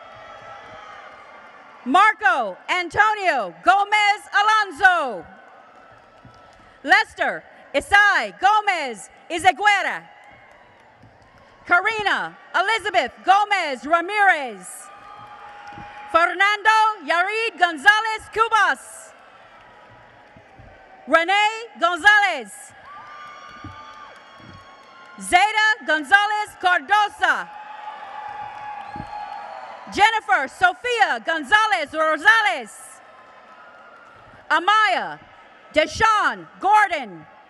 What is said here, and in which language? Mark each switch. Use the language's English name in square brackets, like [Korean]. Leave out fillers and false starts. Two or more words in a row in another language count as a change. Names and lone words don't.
[English] Marco Antonio Gomez Alonso. Lester Isai Gomez Izaguera. Karina Elizabeth Gomez Ramirez. Fernando Yarid Gonzalez Cubas. Renee Gonzalez. Zeta Gonzalez Cardosa. Jennifer Sofia Gonzalez Rosales. Amaya Deshawn Gordon.